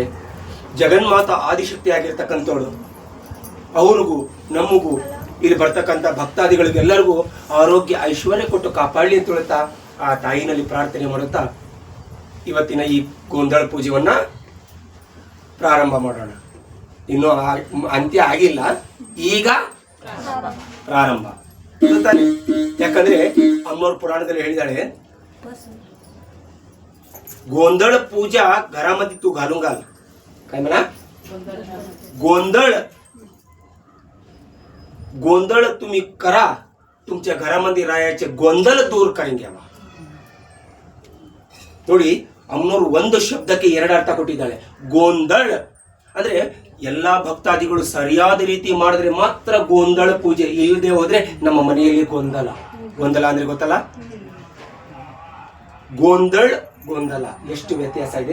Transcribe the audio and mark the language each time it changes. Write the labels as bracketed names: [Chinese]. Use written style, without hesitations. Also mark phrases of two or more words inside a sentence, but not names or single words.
[Kannada] ಜಗನ್ಮಾತಾ ಆದಿಶಕ್ತಿ ಆಗಿರ್ತಕ್ಕಂಥವಳು ಅವ್ರಿಗೂ ನಮಗೂ ಇಲ್ಲಿ ಬರ್ತಕ್ಕಂಥ ಭಕ್ತಾದಿಗಳಿಗೆಲ್ಲರಿಗೂ ಆರೋಗ್ಯ ಐಶ್ವರ್ಯ ಕೊಟ್ಟು ಕಾಪಾಡಲಿ ಅಂತ ಹೇಳ್ತಾ ಆ ತಾಯಿನಲ್ಲಿ ಪ್ರಾರ್ಥನೆ ಮಾಡುತ್ತಾ ಇವತ್ತಿನ ಈ ಗೋಂದಳ ಪೂಜೆಯನ್ನ ಪ್ರಾರಂಭ ಮಾಡೋಣ. ಇನ್ನು ಅಂತ್ಯ ಆಗಿಲ್ಲ, ಈಗ ಪ್ರಾರಂಭ. ಯಾಕಂದ್ರೆ ಅಮ್ಮನವ್ರ ಪುರಾಣದಲ್ಲಿ ಹೇಳಿದಾಳೆ, [Marathi] गोंधळ पूजा घरामध्ये तू घालून घाल. काय म्हणा? गोंधळ गोंधळ तुम्ही करा, तुमच्या घरामध्ये राहायचे ಗೊಂದಲ दूर करून घ्यावा. [Kannada] ನೋಡಿ, ಅಮ್ಮನವರು ಒಂದು ಶಬ್ದಕ್ಕೆ ಎರಡು ಅರ್ಥ ಕೊಟ್ಟಿದ್ದಾಳೆ. ಗೋಂದಳ ಅಂದ್ರೆ ಎಲ್ಲಾ ಭಕ್ತಾದಿಗಳು ಸರಿಯಾದ ರೀತಿ ಮಾಡಿದ್ರೆ ಮಾತ್ರ ಗೋಂದಳ ಪೂಜೆ, ಇಲ್ಲದೆ ಹೋದ್ರೆ ನಮ್ಮ ಮನೆಯಲ್ಲಿ ಗೊಂದಲ. ಗೊಂದಲ ಅಂದ್ರೆ ಗೊತ್ತಲ್ಲ? ಗೋಂದಳ ಗೊಂದಲ ಎಷ್ಟು ವ್ಯತ್ಯಾಸ ಇದೆ.